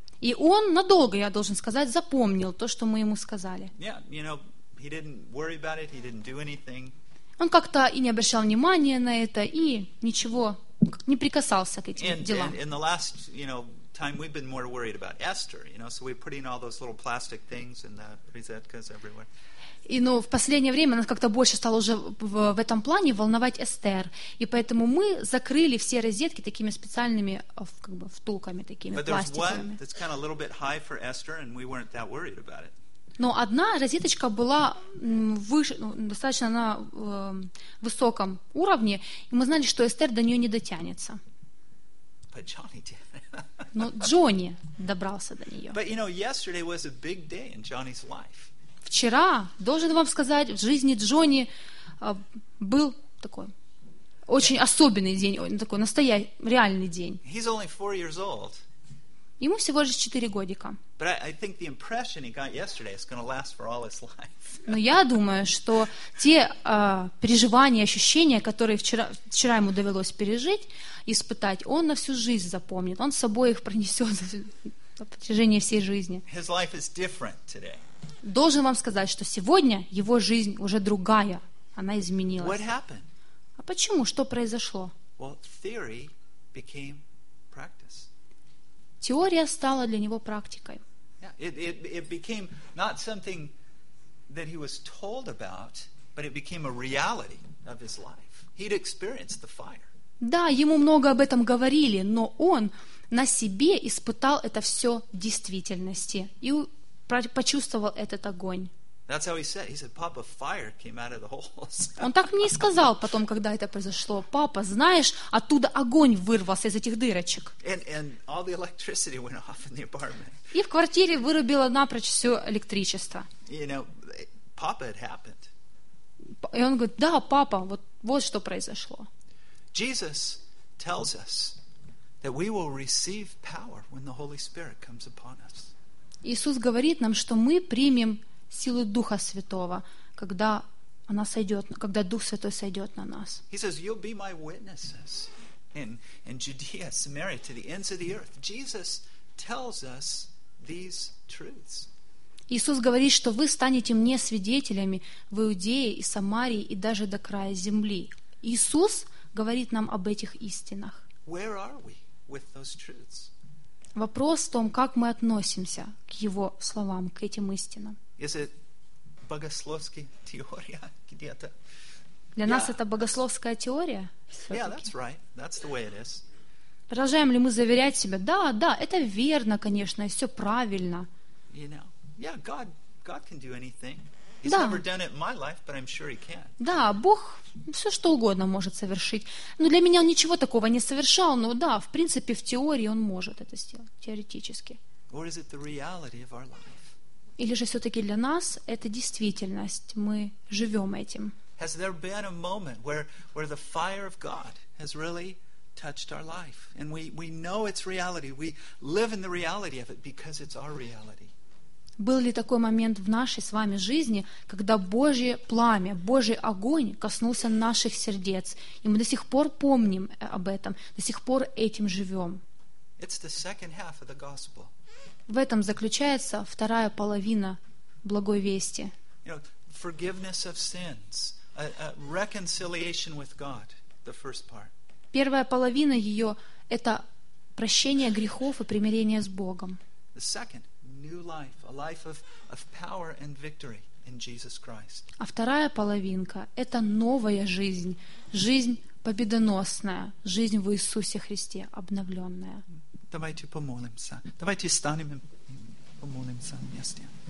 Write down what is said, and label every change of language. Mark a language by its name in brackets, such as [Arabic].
[Russian] И он надолго, я должен сказать, запомнил то, что мы ему сказали. [English] Yeah, you know, he didn't worry about it, he didn't do anything. [Russian] Он как-то и не обращал внимания на это, и ничего, не прикасался к этим делам. [English] And in the last, you know, time we've been more worried about Esther, you know, so we're putting all those little plastic things in the розеткас everywhere. [Russian] И, ну, в последнее время нас как-то больше стало уже в этом плане волновать Эстер, и поэтому мы закрыли все розетки такими специальными как бы втулками такими пластиковыми. Но одна розеточка была выше, ну, достаточно на высоком уровне, и мы знали, что Эстер до нее не дотянется. [English] But Johnny did. [Russian] Но Джонни добрался до нее. [English] But you know, yesterday was a big day in Johnny's life. [Russian] Вчера, должен вам сказать, в жизни Джонни был такой очень особенный день, такой настоящий, реальный день. [English] He's only 4 years old. [Russian] Ему всего лишь 4 годика. [English] But I think the impression he got yesterday is going to last for all his life. [Russian] Но я думаю, что те переживания, ощущения, которые вчера ему довелось пережить, испытать, он на всю жизнь запомнит. Он с собой их пронесет на протяжении всей жизни. [English] His life is different today. [Russian] Должен вам сказать, что сегодня его жизнь уже другая. Она изменилась. [English] What happened? [Russian] А почему? Что произошло? [English] Well, theory became practice. [Russian] Теория стала для него практикой. [English] It became not something that he was told about, but it became a reality of his life. He'd experienced the fire. [Russian] Да, ему много об этом говорили, но он на себе испытал это все в действительности и почувствовал этот огонь. [English] That's how he said. He said, "Papa, fire came out of the holes." [Russian] Он так мне и сказал потом, когда это произошло. Папа, знаешь, оттуда огонь вырвался из этих дырочек. [English] And all the electricity went off in the apartment. [Russian] И в квартире вырубило напрочь все электричество. [English] You know, Papa, it happened. [Russian] И он говорит: "Да, папа, вот что произошло." [English] Jesus tells us that we will receive power when the Holy Spirit comes upon us. [Russian] Иисус говорит нам, что мы примем силу Духа Святого, когда она сойдет, когда Дух Святой сойдет на нас. [English] He says, "You'll be my witnesses in Judea, Samaria, to the ends of the earth." Jesus tells us these truths. [Russian] Иисус говорит, что вы станете мне свидетелями в Иудее и Самарии и даже до края земли. Иисус говорит нам об этих истинах. [English] Where are we with those truths? [Russian] Вопрос в том, как мы относимся к Его словам, к этим истинам. [English] Is it [Russian] богословская теория где-то? Для нас это богословская теория? Все-таки. [English] Yeah, that's right. That's the way it is. [Russian] Продолжаем ли мы заверять себя? Да, да, это верно, конечно, и все правильно. [English] You know, yeah, God can do anything. He's да. Never done it in my life, but I'm sure he can. [Russian] Да, Бог все что угодно может совершить. Но для меня он ничего такого не совершал, но да, в принципе, в теории он может это сделать, теоретически. [English] Or is it the reality of our life? [Russian] Или же все-таки для нас это действительность, мы живем этим. [English] Has there been a moment where the fire of God has really touched our life? And we know it's reality, we live in the reality of it because it's our reality. [Russian] Был ли такой момент в нашей с вами жизни, когда Божье пламя, Божий огонь коснулся наших сердец, и мы до сих пор помним об этом, до сих пор этим живем? [English] It's the second half of the gospel. [Russian] В этом заключается вторая половина Благой Вести. [English] You know, forgiveness of sins, a reconciliation with God, the first part. [Russian] Первая половина ее — это прощение грехов и примирение с Богом. [English] The second, new life, a life of power and victory in Jesus Christ. [Russian] А вторая половинка — это новая жизнь, жизнь победоносная, жизнь в Иисусе Христе, обновленная. Давайте помолимся. Давайте встанем и помолимся вместе.